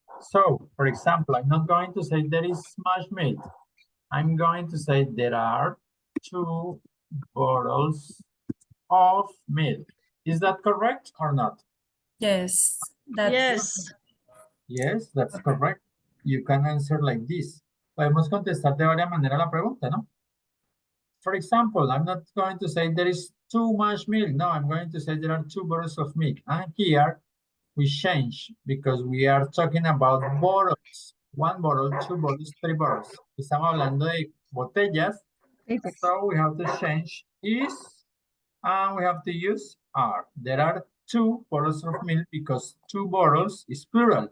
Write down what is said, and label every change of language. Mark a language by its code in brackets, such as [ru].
[en] So, for example, I'm not going to say there is much milk. I'm going to say there are 2 bottles of milk. Is that correct or not? Yes. That's Yes. Yes, that's correct. You can answer like this. [es] Podemos contestar de varias maneras la pregunta, ¿no? [en] For example, I'm not going to say there is too much milk. No, I'm going to say there are 2 bottles of milk. And here we change because we are talking about bottles. 1 bottle, 2 bottles, 3 bottles. [es] Estamos hablando de botellas. [en] So we have to change is and we have to use are. There are 2 bottles of milk because 2 bottles is plural.